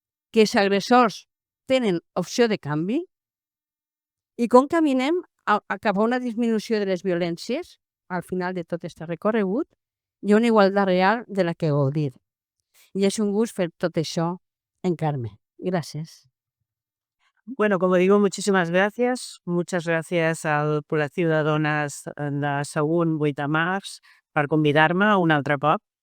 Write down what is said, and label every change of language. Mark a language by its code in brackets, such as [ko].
[ca] Que els agressors tenen opció de canvi? I com caminem cap a una disminució de les violències al final de tot aquest recorregut i una igualtat real de la que gaudir. I és un gust fer tot això en Carme. Gràcies. [es] Bueno, como digo, muchísimas gracias. Muchas gracias al [ca] col·lectiu de dones de Sagunt 8 de març per convidar-me un altre cop.